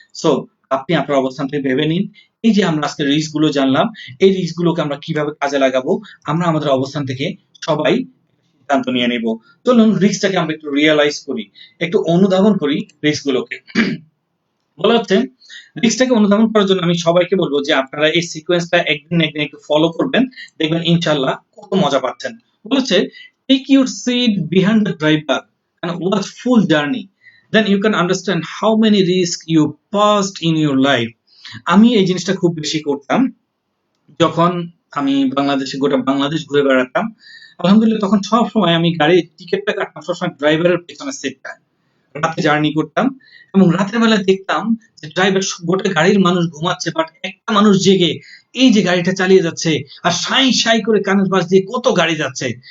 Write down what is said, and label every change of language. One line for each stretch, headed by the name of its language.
Bangla: So আপনি আপনার অবস্থান থেকে ভেবে নিন, এই যে আমরা আজকে রিস্ক গুলো জানলাম, এই রিস্ক গুলোকে আমরা কিভাবে কাজে লাগাবো, আমরা আমাদের অবস্থান থেকে সবাই সিদ্ধান্ত নিয়ে নিব। চলুন রিস্কটাকে আমরা একটু রিয়েলাইজ করি, একটু অনুধাবন করি রিস্ক গুলোকে। বলা হচ্ছে রিস্কটাকে অনুধাবন করার জন্য আমি সবাইকে বলবো যে আপনারা এই সিকোয়েন্সটা একদিন না একদিন একটু ফলো করবেন, দেখবেন ইনশাআল্লাহ কত মজা পাচ্ছেন।
English: বলেছে take your seat behind the driver and watch full journey, then you can understand how many risks you passed in your life.
Bangla: আমি এই জিনিসটা খুব বেশি করতাম যখন আমি বাংলাদেশে, গোটা বাংলাদেশ ঘুরে বেড়াতাম। আলহামদুলিল্লাহ তখন সব সময় আমি গাড়ির টিকিটটা কাটতাম সবসময় ড্রাইভারের পেছনের সিটটায়। রাতে জার্নি করতাম এবং রাতের বেলায় দেখতাম যে ড্রাইভার, গোটা গাড়ির মানুষ ঘুমাচ্ছে বাট একটা মানুষ জেগে এই যে গাড়িটা চালিয়ে যাচ্ছে আর সাই সাই করে কানের পাশ দিয়ে কত গাড়ি যাচ্ছে।